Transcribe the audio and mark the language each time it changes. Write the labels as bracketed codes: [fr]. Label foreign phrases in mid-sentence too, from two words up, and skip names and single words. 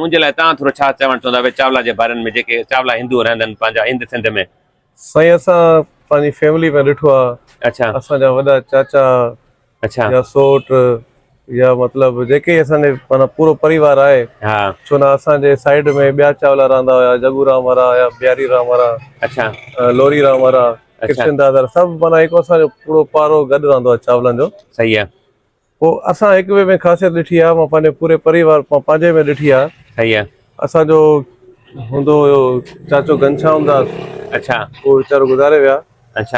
[sd] उनजे लाइ तव्हां थोरो छा चवणु चाहींदा भई चावला जे बारे में जेके चावला हिंदू रहंदा आहिनि पंहिंजा हिंद सिंध में? साईं असां पंहिंजी फैमिली में ॾिठो आहे। अच्छा असांजा वॾा चाचा अच्छा या सोट या मतिलबु जेके असांजे माना पूरो परिवार आहे। हा छो न असांजे साइड में ॿिया चावला रहंदा हुया, जगूराम वारा या बिहारी राम वारा, अच्छा लोरी राम वारा, कृष्ण दादा, सभु माना हिकु असांजो पूरो पारो गॾु रहंदो आहे चावलनि जो। सही आहे। पोइ असां हिक ॿिए में ख़ासियत ॾिठी आहे, मां पंहिंजे पूरे परिवार पंहिंजे में ॾिठी आहे। सही आहे। असांजो हूंदो हुयो चाचो घनश्याम दास। अच्छा उहो वीचारो गुज़ारे विया। अच्छा